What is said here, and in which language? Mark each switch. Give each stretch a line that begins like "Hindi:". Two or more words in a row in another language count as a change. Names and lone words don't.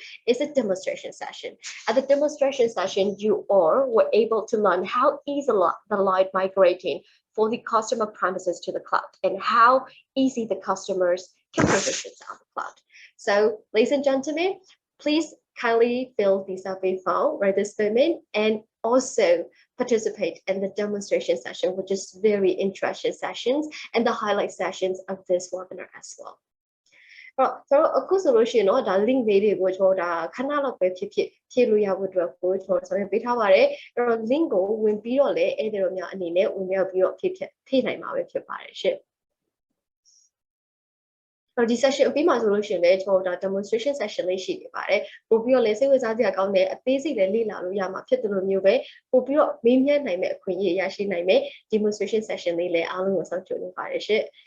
English: It's a demonstration session. At the demonstration session, you all were able to learn how easy the light migrating for the customer premises to the cloud, and how easy the customers can transition on the cloud. So, ladies and gentlemen, please kindly fill the survey form right this moment and also participate in the demonstration session, which is very interesting sessions and the highlight sessions of this webinar as well.
Burmese: ဆိုတော့အခုဆိုလို့ရှိရင်တော့ဒါ link လေးတွေကိုကျွန်တော်ဒါခဏလောက်ပဲဖြစ်ဖြစ်ဖြည့်လို့ရဖို့အတွက်ကိုကျွန်တော်ဆောင်ရွက်ပေးထားပါတယ်အဲ့တော့ link ကိုဝင်ပြီးတော့လည်းအဲ့ဒီလိုများအနေနဲ့ဝင်ရောက်ပြီးတော့ဖြည့်နိုင်မှာပဲဖြစ်ပါတယ်ရှင့်ဒီ session အပြီးမှာဆိုလို့ရှိရင်လည်းကျွန်တော်ဒါ
English: demonstration session
Burmese: လေးရှိနေပါတယ်ပို့ပြီးတော့လည်းစိတ်ဝင်စားစရာကောင်းတဲ့အသေးစိတ်လည်းလေ့လာလို့ရမှာဖြစ်တယ်လို့မျိုးပဲပို့ပြီးတော့မေးမြန်းနိုင်မယ့်အခွင့်အရေးရရှိနိုင်မယ့်
English: demonstration session
Burmese: လေးလည်းအားလုံးကိုစောင့်ကြိုနေပါတယ်ရှင့်